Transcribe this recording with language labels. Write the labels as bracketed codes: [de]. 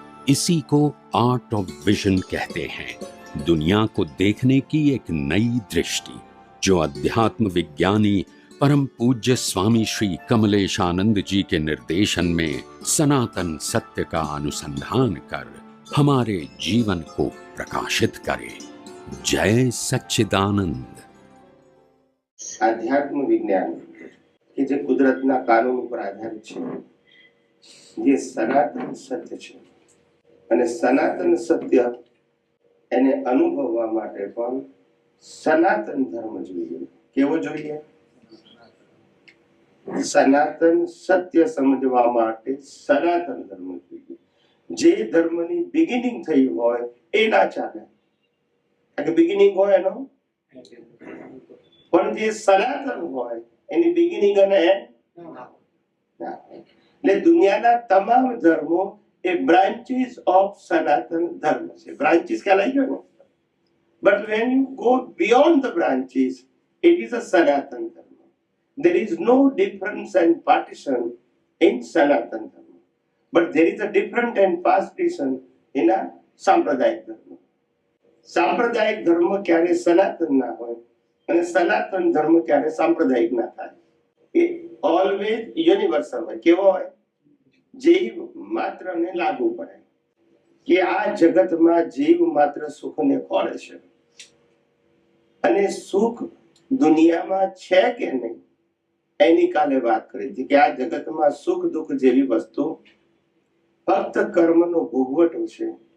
[hi] इसी को art of vision कहते हैं, दुनिया को देखने की एक नई दृष्टि, जो अध्यात्म विज्ञानी परम पूज्य स्वामी श्री कमलेशानंद जी के निर्देशन में सनातन सत्य का अनुसंधान कर हमारे जीवन को प्रकाशित करे। जय सच्चिदानंद। आध्यात्म विज्ञान [gu] કે જે કુદરતના કાનૂન ઉપર આધારિત છે, જે સનાતન સત્ય છે અને સનાતન સત્ય એને અનુભવવા માટે પણ સનાતન ધર્મ જોઈએ। કેવો જોઈએ? સનાતન સત્ય સમજવા માટે સનાતન ધર્મ જોઈએ। જે ધર્મની બિગિનિંગ થઈ હોય એ ના ચાલે, કે બિગિનિંગ હોય એનો, પણ જે સનાતન હોય એની બિગિનિંગ અને એન્ડ ના। એટલે દુનિયાના તમામ ધર્મો એ [en] branches of [gu] સનાતન ધર્મ છે। બ્રાન્ચીસ કહેવાય ગયો ને, [en] But when you go beyond the branches it is a Sanatan Dharma. There is no difference and partition in Sanatan Dharma, but there is a different and partition in a Sampradayik Dharma. [gu] Sampradayik Dharma ક્યારે સનાતન ના હોય અને સનાતન ધર્મ ક્યારે સાંપ્રદાયિક ના થાય। એ [en] always universal [gu] હોય। કેવો હોય? જીવ માત્રને લાગુ પડે કે આ જગતમાં જીવ માત્ર સુખને ખોળે છે અને સુખ દુનિયામાં છે કે નહીં એની કાલે વાત કરી હતી કે આ જગતમાં સુખ દુઃખ જેવી વસ્તુ ફક્ત કર્મનો ભોગવટો છે।